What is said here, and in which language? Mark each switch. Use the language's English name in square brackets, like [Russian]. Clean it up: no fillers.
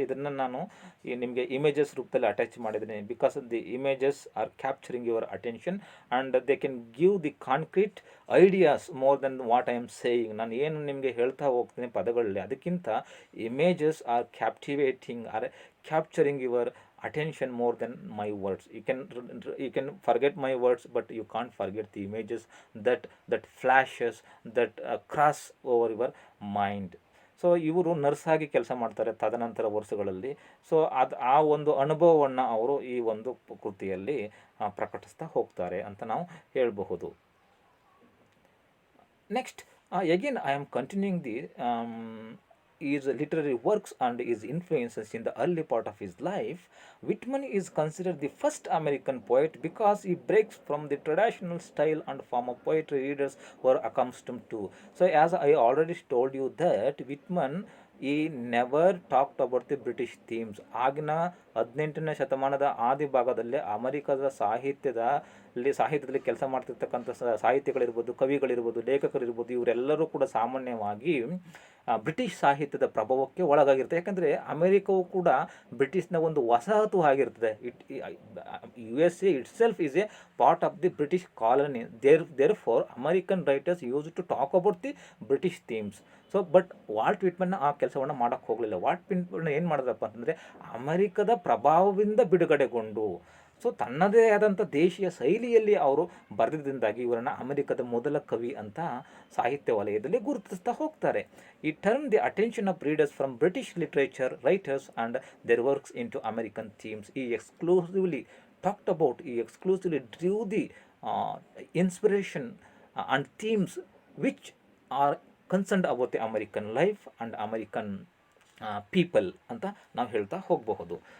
[Kannada] ಇದನ್ನು ನಾನು ನಿಮಗೆ ಇಮೇಜಸ್ ರೂಪದಲ್ಲಿ ಅಟ್ಯಾಚ್ ಮಾಡಿದ್ದೀನಿ, [English] Because the images are capturing your attention and they can give the concrete ideas more than what I am saying. [Kannada] ನಾನು ಏನು ನಿಮಗೆ ಹೇಳ್ತಾ ಹೋಗ್ತೀನಿ ಪದಗಳಲ್ಲಿ, ಅದಕ್ಕಿಂತ [English] Images are captivating, are capturing your attention more than my words. You can forget my words, but you can't forget the images that flashes, that cross over your mind. [Kannada] So ಇವರು nurse ಆಗಿ ಕೆಲಸ ಮಾಡ್ತಾರೆ ತದನಂತರ ವರ್ಷಗಳಲ್ಲಿ. So ಆ ಒಂದು ಅನುಭವವನ್ನು ಅವರು ಈ ಒಂದು ಕೃತಿಯಲ್ಲಿ ಪ್ರಕಟಿಸ್ತಾ ಹೋಗ್ತಾರೆ ಅಂತ ನಾವು ಹೇಳಬಹುದು. [English] Next again I am continuing the his literary works and his influences in the early part of his life. Whitman is considered the first American poet because he breaks from the traditional style and form of poetry readers were accustomed to. So as I already told you that Whitman, he never talked about the British themes. [Kannada] ಆಗಿನ 18ನೇ ಶತಮಾನದ ಆದಿ ಭಾಗದಲ್ಲಿ ಅಮೆರಿಕದ ಸಾಹಿತ್ಯದಲ್ಲಿ ಕೆಲಸ ಮಾಡ್ತಿರ್ತಕ್ಕಂಥ ಸಾಹಿತ್ಯಗಳಿರ್ಬೋದು, ಕವಿಗಳಿರ್ಬೋದು, ಲೇಖಕರಿರ್ಬೋದು, ಇವರೆಲ್ಲರೂ ಕೂಡ ಸಾಮಾನ್ಯವಾಗಿ British ಸಾಹಿತ್ಯದ ಪ್ರಭಾವಕ್ಕೆ ಒಳಗಾಗಿರ್ತದೆ. ಯಾಕಂದರೆ ಅಮೆರಿಕವು ಕೂಡ ಬ್ರಿಟಿಷ್ನ ಒಂದು ವಸಾಹತು ಆಗಿರ್ತದೆ. [English] USA itself is a part of the British colony. Therefore American writers used to talk about the British themes. [Kannada] So but Walt Whitman ಆ ಕೆಲಸವನ್ನು ಮಾಡೋಕ್ಕೆ ಹೋಗಲಿಲ್ಲ. ವಾಲ್ಟ್ ವಿಟ್ಮನ್ ಏನು ಮಾಡಿದ್ರಪ್ಪ ಅಂತಂದರೆ ಅಮೆರಿಕದ ಪ್ರಭಾವದಿಂದ ಬಿಡುಗಡೆಗೊಂಡು, ಸೊ ತನ್ನದೇ ಆದಂಥ ದೇಶೀಯ ಶೈಲಿಯಲ್ಲಿ ಅವರು ಬರೆದಿದ್ದರಿಂದಾಗಿ ಇವರನ್ನು ಅಮೆರಿಕದ ಮೊದಲ ಕವಿ ಅಂತ ಸಾಹಿತ್ಯ ವಲಯದಲ್ಲಿ ಗುರುತಿಸ್ತಾ ಹೋಗ್ತಾರೆ. [English] He turn the attention of readers from British literature writers and their works into American themes. He exclusively talked about, he exclusively drew the inspiration and themes which are concerned about the American life and American people [Kannada] ಅಂತ ನಾವು ಹೇಳ್ತಾ ಹೋಗಬಹುದು.